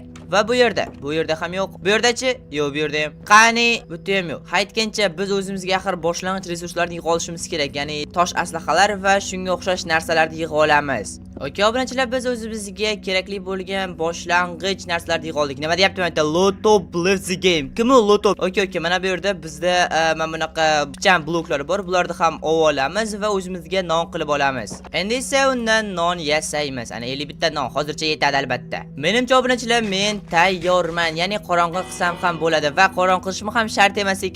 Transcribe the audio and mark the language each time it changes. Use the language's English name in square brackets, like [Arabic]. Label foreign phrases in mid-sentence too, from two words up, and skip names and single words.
[Uzbek] Va bu yerda ham yo'q. Bu yerdachi? Yo'q, bu yerda ham. Qani, bu yerda ham yo'q. Aytgancha biz o'zimizga axir boshlang'ich resurslarni yig'ib olishimiz kerak, ya'ni tosh aslahalar va shunga o'xshash narsalarni yig'ib olamiz. Okay, obunachilar, biz o'zimizga kerakli bo'lgan boshlang'ich narsalarni yig'ib oldik. Nima deyapti men? Lotop [English] lives the game. [Uzbek] Kim u Lotop? Okay, mana bu yerda bizda mana bunaqa pichan bloklar bor. Bularni ham olamiz va o'zimizga non qilib olamiz. Endi esa undan non yasaymiz. Ana 51 ta non hozircha yetadi albatta. Menimcha obunachilar, men tayyorman. Ya'ni qorong'i qilsam ham bo'ladi va qorong'i qilishim ham shart emas ekan.